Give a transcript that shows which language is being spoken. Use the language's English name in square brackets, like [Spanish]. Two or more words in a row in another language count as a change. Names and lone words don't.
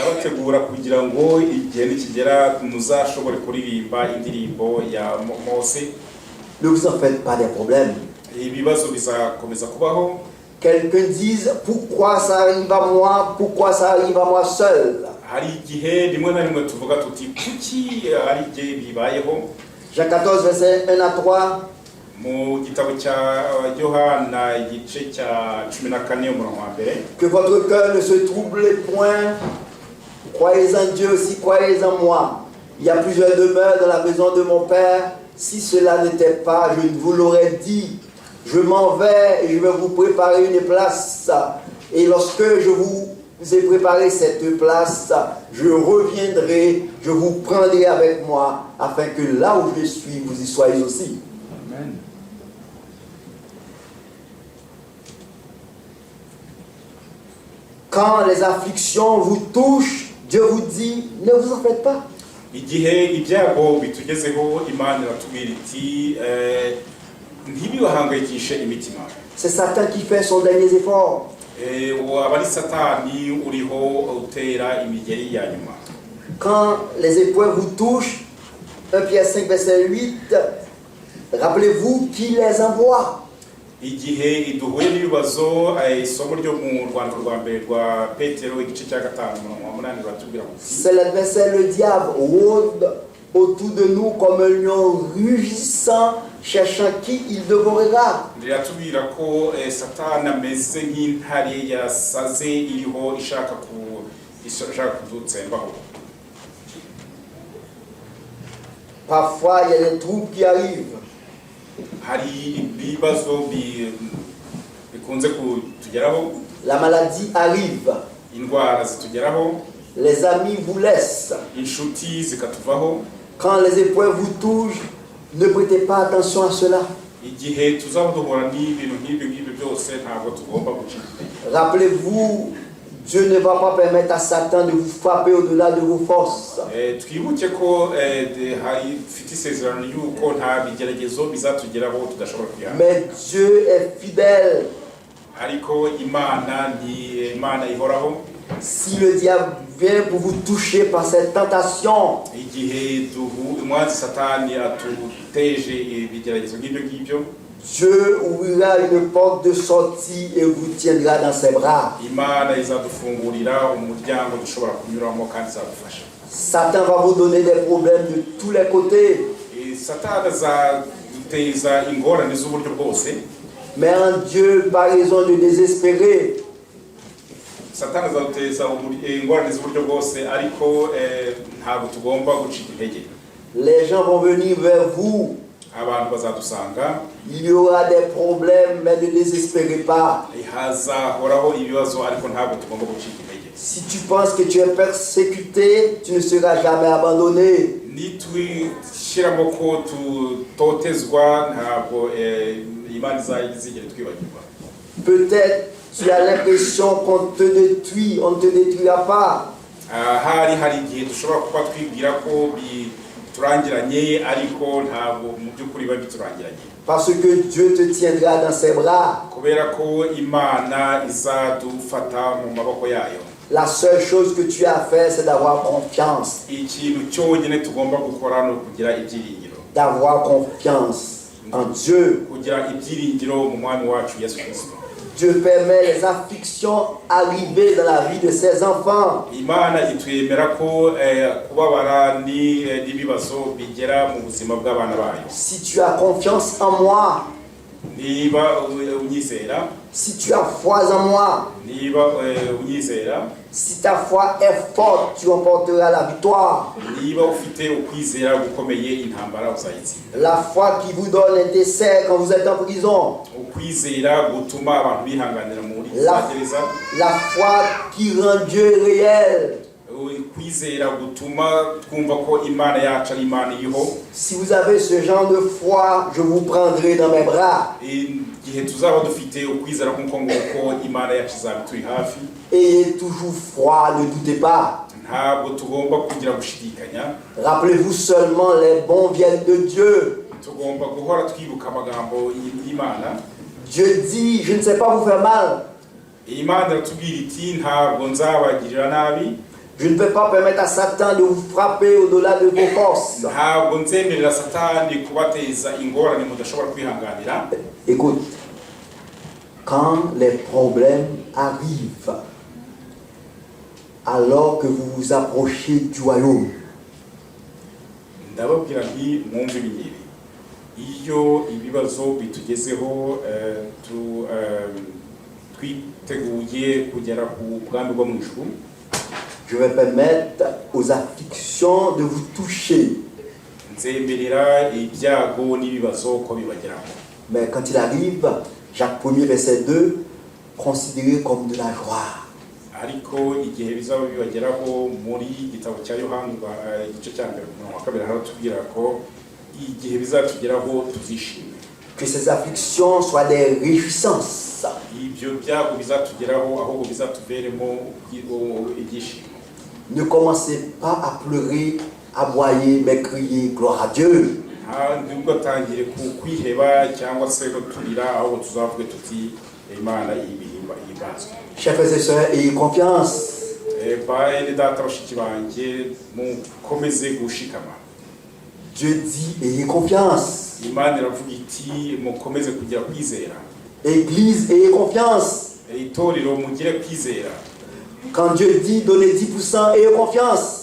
[French] Ne vous en faites pas des problèmes. Quelqu'un dise, pourquoi ça arrive à moi, pourquoi ça arrive à moi seul. Jean 14, verset 1 à 3. [Kinyarwanda] mu gitabo cya Yohana igice cya 14 umurongo wa mbere. [French] Que votre cœur ne se trouble point. Croyez en Dieu aussi, croyez en moi. Il y a plusieurs demeures dans la maison de mon Père. Si cela n'était pas, je vous l'aurais dit. Je m'en vais et je vais vous préparer une place. Et lorsque je vous ai préparé cette place, je reviendrai, je vous prendrai avec moi, afin que là où je suis, vous y soyez aussi. Amen. Quand les afflictions vous touchent, Dieu vous dit, ne vous en faites pas. [Kinyarwanda] Igihe ibyago bitugezeho Imana iratubwira iti ntibibahangayikishe imitima. [French] C'est Satan qui fait son dernier effort. [Kinyarwanda] Abari Satani uriho utera imigeri ya nyuma. [French] Quand les épreuves vous touchent, 1 Pierre 5 verset 8, rappelez-vous qui les envoie. [Kinyarwanda] Igihe iduhuye n'ibibazo isomo ryo mu Rwanda rwa mbere rwa Petero igice cya 5 mu 8 batubwira ngo [French] C'est l'adversaire, le diable, rôde autour de nous comme un lion rugissant, cherchant qui il dévorera. [Kinyarwanda] Riratubwira ko Satani ameze nk'intare yasaze iriho ishaka kudutsembaho. [French] Parfois, il y a des troubles qui arrivent. [Kinyarwanda] Hari ibibazo bikunze kutugeraho. [French] La maladie arrive. [Kinyarwanda] Indwara zitugeraho. [French] Les amis vous laissent. [Kinyarwanda] Inshuti zikatuvaho. [French] Quand les épreuves vous touchent, ne prêtez pas attention à cela. [Kinyarwanda] Igihe tuzaduhura n'ibintu nk'ibyo byose ntabwo tugomba gucika. [French] Rappelez-vous, Dieu ne va pas permettre à Satan de vous frapper au-delà de vos forces. [Kinyarwanda] Twibuke ko fite isezerano yuko nta bigeragezo bizatugeraho tudashobora kwihana. [French] Mais Dieu est fidèle. [Kinyarwanda] Ariko Imana ni Imana ihoraho. [French] Si le diable vient pour vous toucher par cette tentation, [Kinyarwanda] igihe umwanzi Satani atuteje ibigeragezo ngibyo, [French] Dieu ouvrira une porte de sortie et vous tiendra dans ses bras. [Kinyarwanda] Imana izadufungurira umuryango dushobora kunyuramo kandi izadufasha. [French] Satan va vous donner des problèmes de tous les côtés. [Kinyarwanda] Satani azaduteza ingorane z'uburyo bwose. [French] Mais en Dieu, pas raison de désespérer. [Kinyarwanda] Satani azaduteza ingorane z'uburyo bwose, ariko ntabwo tugomba gucika intege. [French] Les gens vont venir vers vous. [Kinyarwanda] Abantu bazadusanga. [French] Il y aura des problèmes, mais ne désespérez pas. [Kinyarwanda] Hazahoraho ibibazo, ariko ntabwo tugomba gucika intege. [French] Si tu penses que tu es persécuté, tu ne seras jamais abandonné. [Kinyarwanda] Nitwishyiramo ko tutotezwa, ntabwo Imana izigera twibagirwa. [French] Peut-être tu as l'impression qu'on te détruit, on ne te détruira pas. [Kinyarwanda] Hari igihe dushobora kuba twibwira ko turangiranye, ariko ntabwo mu by'ukuri biba biturangiranye. [French] Parce que Dieu te tiendra dans ses bras. [Kinyarwanda] Kubera ko Imana izadufata mu maboko yayo. [French] La seule chose que tu as à faire, c'est d'avoir confiance. [Kinyarwanda] Ikintu cyonyine tugomba gukora no kugira ibyiringiro. [French] D'avoir confiance en Dieu. [Kinyarwanda] Kugira ibyiringiro mu mwami wacu Yesu Kristo. [French] Dieu permet les afflictions arriver dans la vie de ses enfants. [Kinyarwanda] Imana itwemera ko kubabara n'ibibazo bigera mu buzima bw'abana bayo. [French] Si tu as confiance en moi, [Kinyarwanda] niba unyizera, [French] si tu as foi en moi, [Kinyarwanda] niba unyizera, [French] si ta foi est forte, tu remporteras la victoire. [Kinyarwanda] Niba ufite ukwizera gukomeye, intambara uzayitsinda. [French] La foi qui vous donne un dessert quand vous êtes en prison. [Kinyarwanda] Ukwizera gutuma abantu bihanganira muri gereza. [French] La foi qui rend Dieu réel. [Kinyarwanda] Ukwizera gutuma twumva ko Imana yacu ari Imana iriho. [French] Si vous avez ce genre de foi, je vous prendrai dans mes bras. [Kinyarwanda] Igihe tuzaba dufite ukwizera nk'uko nguko, Imana yacu izaba turi hafi. [French] Ayez toujours foi, ne doutez pas. [Kinyarwanda] Ntabwo tugomba kugira gushidikanya. [French] Rappelez-vous seulement, les bons viennent de Dieu. [Kinyarwanda] Tugomba guhora twibuka amagambo y'Imana. [French] Dieu dit, je ne sais pas vous faire mal. [Kinyarwanda] Imana iratubwira iti ntabwo nzabagirira nabi. [French] Je ne peux pas permettre à Satan de vous frapper au-delà de vos forces. [Kinyarwanda] Ntabwo nzemerera Satani kubateza ingorane mudashobora kwihanganira. [French] Écoute, quand les problèmes arrivent, alors que vous vous approchez du royaume, [Kinyarwanda] ndababwira nti mwumve ibingibi. iyo ibibazo bitugezeho twiteguye kugera ku bwami bwo mu ijuru, [French] je vais permettre aux afflictions de vous toucher. [Kinyarwanda] nzemerera ibyago n'ibibazo ko bibageraho. [French] Mais quand il arrive, Jacques 1er, verset 2, considérez comme de la joie. [Kinyarwanda] Ariko igihe bizaba bibageraho muri igitabo cya Yohana igice cya 2 haratubwira ko igihe bizatugeraho tuzishime. [French] Que ces afflictions soient des réjouissances. [Kinyarwanda] Ibyo byago bizatugeraho ahubwo bizatuberemo ibyishimo. [French] Ne commencez pas à pleurer, à aboyer, mais crier gloire à Dieu. [Kinyarwanda] Nubwo tangire kwiheba cyangwa se turira ahubwo tuzavuge tuti Imana ibihimba ibazwe. [French] Chers frères et sœurs, ayez confiance. [Kinyarwanda] Bene data bashiki banjye mukomeze gushikama. [French] Dieu dit ayez confiance. [Kinyarwanda] Imana iravuga iti mukomeze kugira kwizera. [French] Église, ayez confiance. [Kinyarwanda] Itorero mugire kwizera. [French] Quand Dieu dit donnez 10%, ayez confiance.